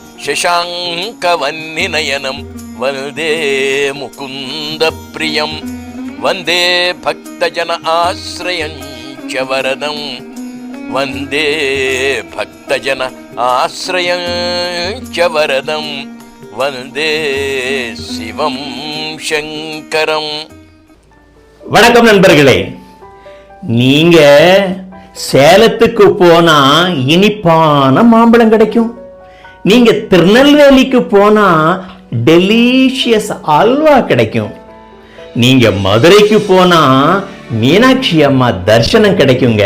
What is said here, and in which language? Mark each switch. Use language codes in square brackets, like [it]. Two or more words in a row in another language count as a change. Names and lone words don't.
[sa] शशाङ्कवह्निनयनं वन्दे मुकुन्दप्रियं वन्दे भक्तजन आश्रयं च वरदं वन्दे भक्तजन आश्रयं च वरदं वन्दे शिवं शङ्करं. [ta] வணக்கம் நண்பர்களே. நீங்க சேலத்துக்கு போனா இனிப்பான மாம்பழம் கிடைக்கும். நீங்க திருநெல்வேலிக்கு போனா டெலிஷியஸ் அல்வா கிடைக்கும். நீங்க மதுரைக்கு போனா மீனாட்சி அம்மா தரிசனம் கிடைக்குங்க.